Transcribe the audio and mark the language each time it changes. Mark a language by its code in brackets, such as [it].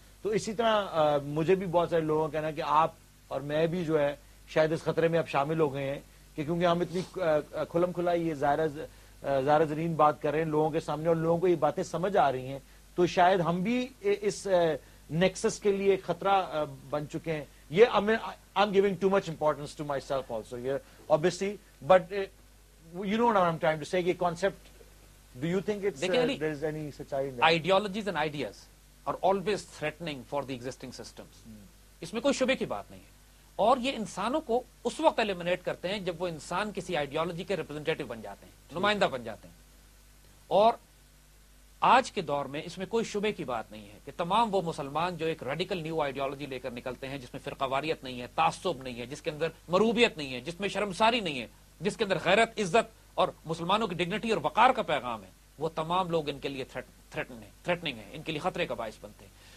[ur] تو اسی طرح مجھے بھی بہت سارے لوگوں کا کہنا ہے کہ آپ اور میں بھی جو ہے شاید اس خطرے میں اب شامل ہو گئے ہیں کہ کیونکہ ہم اتنی کھلم کھلا یہ ظاہرہ زرین بات کر رہے ہیں لوگوں کے سامنے اور لوگوں کو یہ باتیں سمجھ آ رہی ہیں, تو شاید ہم بھی اس نیکسس کے لیے ایک خطرہ بن چکے ہیں. [en] یہ I'm giving too much importance to myself also, yeah, obviously, but you know what I'm trying to say, کہ concept, do you think it's there is any such idea? Ideologies and ideas are always threatening for the existing systems. [ur] اس میں کوئی شبے کی بات نہیں ہے, اور یہ انسانوں کو اس وقت ایلیمنیٹ کرتے ہیں جب وہ انسان کسی آئیڈیالوجی کے ریپرزینٹیٹو بن جاتے ہیں, نمائندہ بن جاتے ہیں. اور آج کے دور میں اس میں کوئی شبے کی بات نہیں ہے کہ تمام وہ مسلمان جو ایک ریڈیکل نیو آئیڈیالوجی لے کر نکلتے ہیں, جس میں فرقہ واریت نہیں ہے, تعصب نہیں ہے, جس کے اندر مروبیت نہیں ہے, جس میں شرمساری نہیں ہے, جس کے اندر غیرت, عزت اور مسلمانوں کی ڈگنیٹی اور وقار کا پیغام ہے, وہ تمام لوگ ان کے لیے تھریٹننگ ہے, ان کے لیے خطرے کا باعث بنتے ہیں.